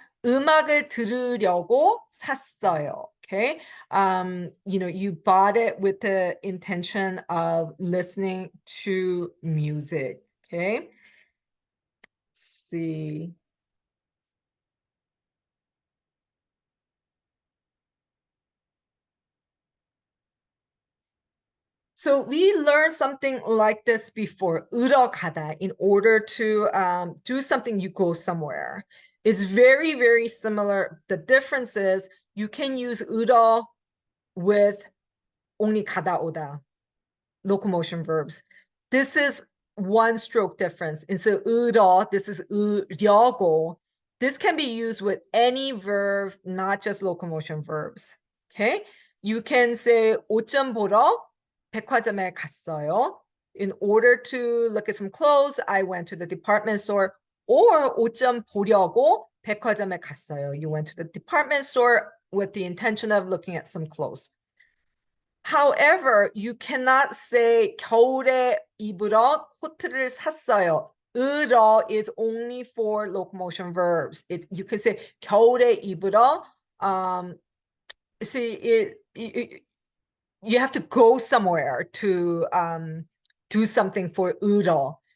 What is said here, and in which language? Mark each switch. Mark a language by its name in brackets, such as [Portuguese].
[Korean] 음악을 들으려고 샀어요. [English] Okay. You bought it with the intention of listening to music. Okay. Let's see. So we learned something like this before, 으러가다, in order to do something, you go somewhere. It's very, very similar. The difference is you can use 으러 with only 가다 오다, locomotion verbs. This is one stroke difference. Instead of 으러, this is 으려고. This can be used with any verb, not just locomotion verbs. Okay? You can say [Korean] 옷 좀 보러 백화점에 갔어요. [English] In order to look at some clothes, I went to the department store. [Korean] Or 옷 좀 보려고 백화점에 갔어요. [English] You went to the department store with the intention of looking at some clothes. However, you cannot say [Korean] 겨울에 입으러 코트를 샀어요. [English] 으러 is only for locomotion verbs. You can say [Korean] 겨울에 입으러. [English] See, you have to go somewhere to do something for 으러.